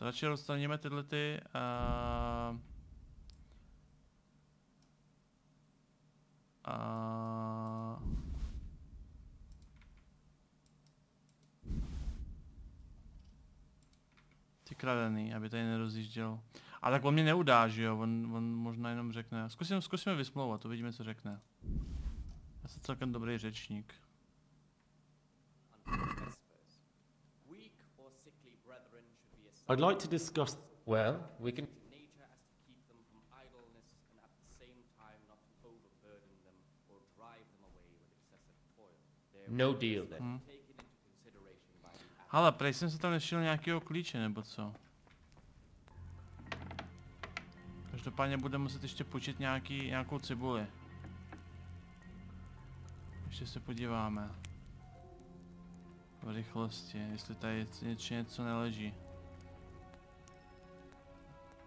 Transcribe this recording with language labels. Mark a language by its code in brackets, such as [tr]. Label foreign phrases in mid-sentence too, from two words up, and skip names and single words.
[cs] Radši odstraníme tyhle ty... ty kradený, aby tady nerozjížděl. A tak on mě neudá, že jo? On možná jenom řekne. Zkusíme vysmlouvat, uvidíme, co řekne. Já jsem celkem dobrý řečník. [en] I'd like to discuss... Well, we can... No deal then. [cs] Ale prej jsem se tam nešel nějakého klíče, nebo co? Každopádně budeme muset ještě počít nějakou cibuli. Ještě se podíváme. V rychlosti, jestli tady něco neleží.